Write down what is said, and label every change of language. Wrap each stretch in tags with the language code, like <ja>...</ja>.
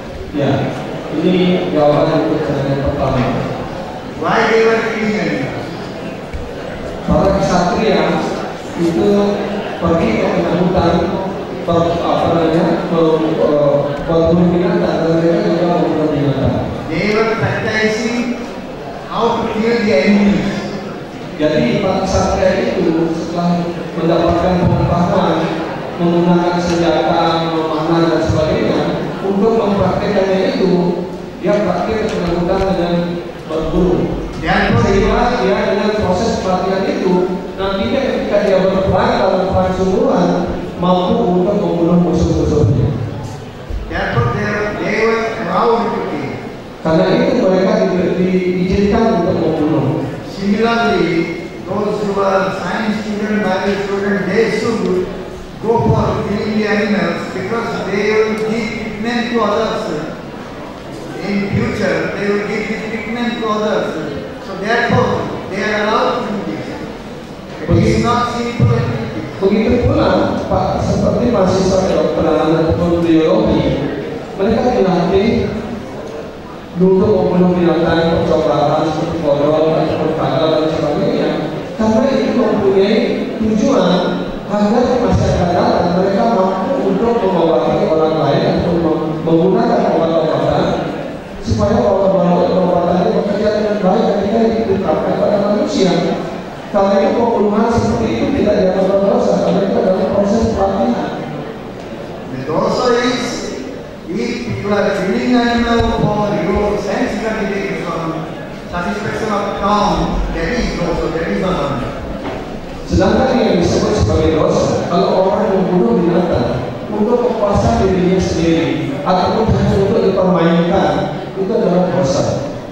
<id>Ya, ini jawaban untuk pertanyaan pertama.</id> <en>Why they were killing animals?</en> <id>Para ksatria itu pergi ke tengah hutan, berburu binatang, dan mereka juga membunuh binatang.</id> <en>They were practicing how to kill the enemies.</en> <id>Jadi para ksatria itu setelah mendapatkan pengetahuan menggunakan senjata, memanah dan sebagainya, untuk mempraktekannya itu dia praktik melakukan dengan berburu. Sehingga dia dengan proses pelatihan itu nantinya ketika dia berperang dalam perang sungguhan mampu untuk membunuh musuh-musuhnya. Karena itu mereka diizinkan untuk membunuh.</id> <en>Similarly, those who are science student, biology student, they should go for killing the animals because they will give treatment to others. In future, they will give the treatment to others. So therefore, they are allowed to do this. It is not simple activity.</en> <id>Begitu pula Pak, seperti mahasiswa kedokteran ataupun biologi, mereka dilatih dulu membunuh binatang percobaan seperti kodok ataupun kadal dan sebagainya, karena itu mempunyai tujuan agar masyarakat datang mereka mampu untuk mengobati orang lain atau menggunakan obat-obatan supaya obat-obatan itu bekerja dengan baik ketika diterapkan pada manusia. Karena itu pembunuhan seperti itu tidak dianggap berdosa, karena itu adalah proses pelatihan.</id> <en>The dosa is if you are killing animal for your sense gratification, satisfaction of tongue, that is dosa, that is not.</en> <id>Sedangkan yang disebut sebagai dosa, kalau orang membunuh binatang untuk kepuasan dirinya sendiri ataupun hanya untuk dipermainkan, itu adalah dosa.</id>